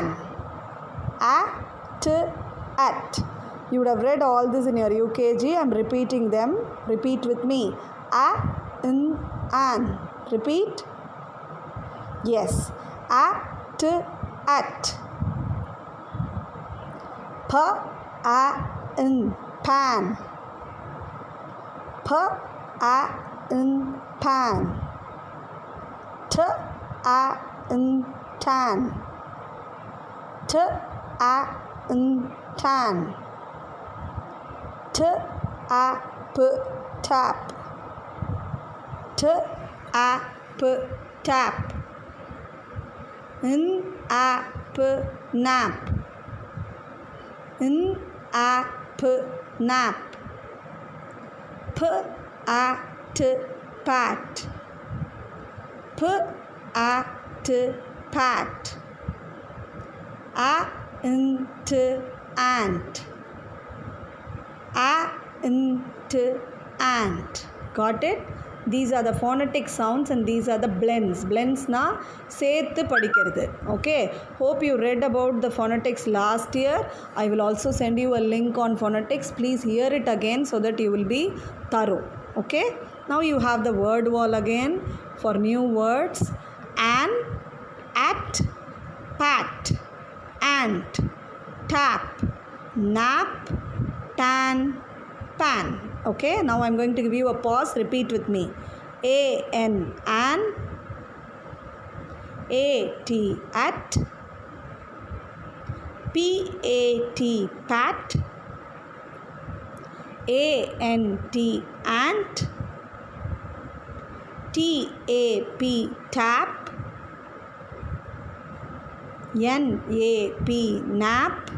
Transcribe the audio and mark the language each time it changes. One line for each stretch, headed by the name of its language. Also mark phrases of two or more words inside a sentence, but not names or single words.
English: A, t, at. You would have read all this in your UKG. I am repeating them. Repeat with me. A, in, an. Repeat. Yes. A, t, at. P, a, in, pan. P, a, in, pan. T, a, in, tan. T, a, in, tan. T, a, p, tap. T, a, p, tap. N, a, p, nap. N, a, p, nap. P, a, t, pat. P, act, pat. Ant, ant. Ant. Got it? These are the phonetic sounds and these are the blends.
Tamil: Blends na சேர்த்து படிக்கிறது.
English: Okay. Hope you read about the phonetics last year. I will also send you a link on phonetics. Please hear it again so that you will be thorough. Okay. Now you have the word wall again for new words. An, at, pat, ant, tap, nap, tan, pan. Okay, now I'm going to give you a pause. Repeat with me. A-N, an. A-T, at. P-A-T, pat. A-N-T, ant. T-A-P, tap. N-A-P, nap.